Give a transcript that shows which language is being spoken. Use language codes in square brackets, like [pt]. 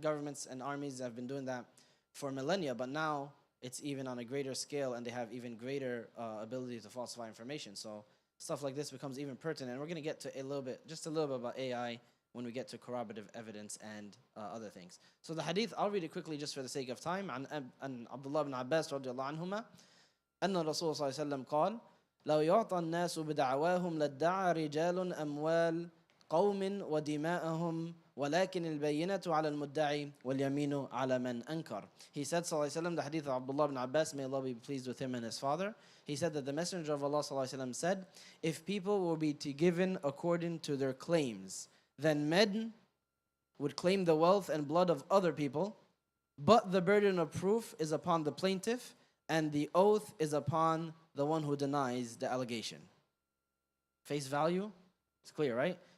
[en] Governments and armies have been doing that for millennia, but now it's even on a greater scale, and they have even greater ability to falsify information. So stuff like this becomes even pertinent. And we're gonna get to just a little bit about AI when we get to corroborative evidence and other things. So the hadith, I'll read it quickly just for the sake of time. [ar] عن عبد الله بن عباس رضي الله عنهما أن الرسول صلى الله عليه وسلم قال: لو يعطى الناس بدعواهم لادعى رجال أموال قوم ودماءهم ولكن البينة على المدعي واليمين على من أنكر. [en] He said, [ar] صلى الله عليه وسلم, [en] the hadith of Abdullah ibn Abbas, may Allah be pleased with him and his father. He said that the Messenger of Allah [ar] صلى الله عليه وسلم [en] said, if people will be given according to their claims, then men would claim the wealth and blood of other people, but the burden of proof is upon the plaintiff, and the oath is upon the one who denies the allegation. Face value? It's clear, right?